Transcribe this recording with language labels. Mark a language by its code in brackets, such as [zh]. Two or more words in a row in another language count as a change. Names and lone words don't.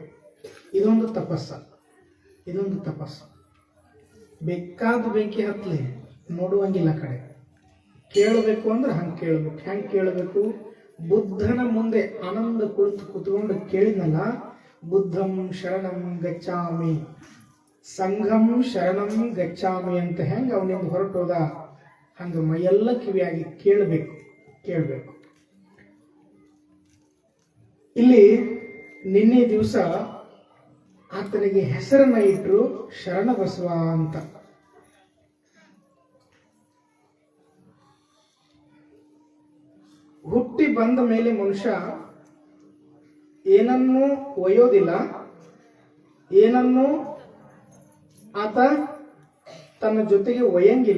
[kn] ಇದೊಂದು ತಪಸ್ಸು. ಬೇಕಾದ ಬೆಂಕಿ ಹತ್ತಲಿ, ನೋಡುವಂಗಿಲ್ಲ ಕಡೆ. ಕೇಳಬೇಕು ಅಂದ್ರೆ ಹಂಗೆ ಕೇಳಬೇಕು. ಹೆಂಗೆ ಕೇಳಬೇಕು? ಬುದ್ಧನ ಮುಂದೆ ಆನಂದ ಕೂತ್ಕೊಂಡು ಕೇಳಿದ್ನಲ್ಲ, [sa] ಬುದ್ಧಂ ಶರಣಂ ಗಚ್ಚಾಮಿ, ಸಂಘಂ ಶರಣಂ ಗಚ್ಚಾಮಿ [kn] ಅಂತ ಹೆಂಗೆ ಅವನಿಂದ ಹೊರಟೋದ, ಹಂಗೆ ಮೈಯೆಲ್ಲ ಕಿವಿಯಾಗಿ ಕೇಳಬೇಕು. ಇಲ್ಲಿ ನಿನ್ನೆ ದಿವಸ ಆತನಿಗೆ ಹೆಸರನ್ನ ಇಟ್ಟರು ಶರಣ ಬಸವ ಅಂತ. ಹುಟ್ಟಿ ಬಂದ ಮೇಲೆ ಮನುಷ್ಯ ಏನನ್ನೂ ಒಯ್ಯೋದಿಲ್ಲ, ಏನನ್ನೂ ಆತ ತನ್ನ ಜೊತೆಗೆ ಒಯ್ಯಂಗಿಲ್ಲ.